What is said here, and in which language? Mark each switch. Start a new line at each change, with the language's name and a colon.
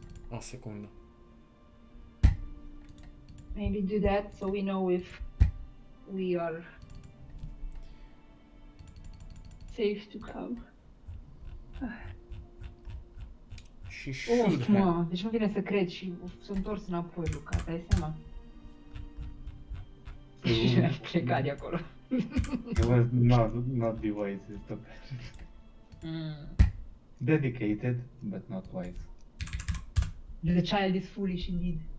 Romanian: O secundă.
English: Maybe do that so we know if we are safe to come. She should Uf, have.
Romanian: mă, deci nu vine să cred și s-a întors înapoi, Luca, dai seama? Și a plecat de acolo.
English: It was not the wisest of actions. Dedicated, but not wise. The child is foolish indeed.